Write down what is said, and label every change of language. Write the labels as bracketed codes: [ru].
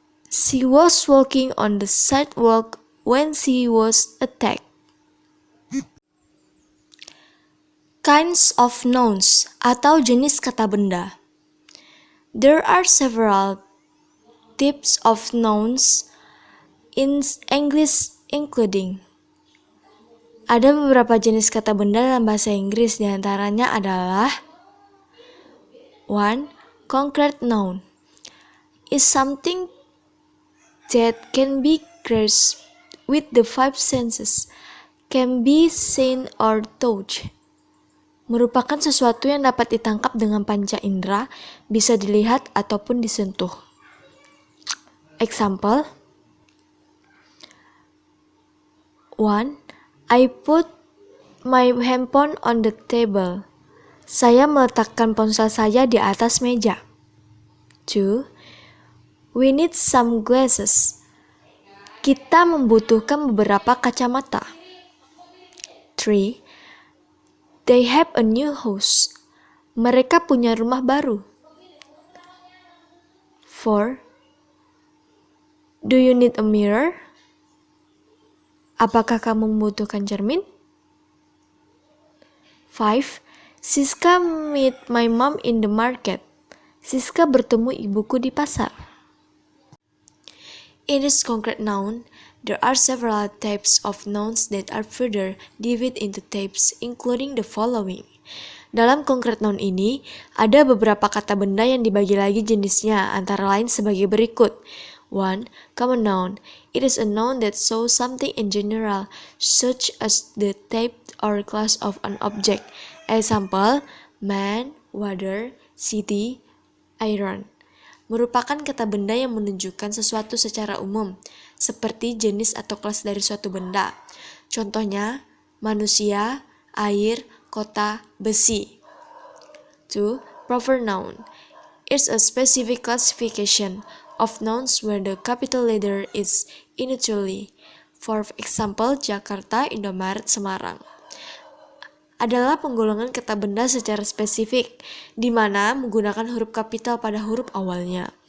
[en] She was walking on the sidewalk when she was attacked. Kinds of nouns [id] atau jenis kata benda. [en] There are several types of nouns in English including. [id] Ada beberapa jenis kata benda dalam bahasa Inggris, diantaranya adalah 1. [en] Concrete noun is something that can be grasped with the 5 senses, can be seen or touched. [id] Merupakan sesuatu yang dapat ditangkap dengan panca indera, bisa dilihat ataupun disentuh. [en] Example, 1. I put my handphone on the table. [id] Saya meletakkan ponsel saya di atas meja. [en] 2. We need some glasses. [id] Kita membutuhkan beberapa kacamata. [en] 3. They have a new house. [id] Mereka punya rumah baru. [en] 4. Do you need a mirror? [id] Apakah kamu membutuhkan cermin? 5. [en] Siska meet my mom in the market. [id] Siska bertemu ibuku di pasar. [en] In this concrete noun, there are several types of nouns that are further divided into types, including the following. [id] Dalam konkret noun ini, ada beberapa kata benda yang dibagi lagi jenisnya, antara lain sebagai berikut. 1. Common noun. [en] It is a noun that shows something in general, such as the type or class of an object. Example, man, water, city, iron. [id] Merupakan kata benda yang menunjukkan sesuatu secara umum, seperti jenis atau kelas dari suatu benda. Contohnya, manusia, air, kota, besi. 2. Proper noun. [en] It's a specific classification of nouns where the capital letter is initially. For example, Jakarta, Indomaret, Semarang. [id] Adalah penggolongan kata benda secara spesifik, di mana menggunakan huruf kapital pada huruf awalnya.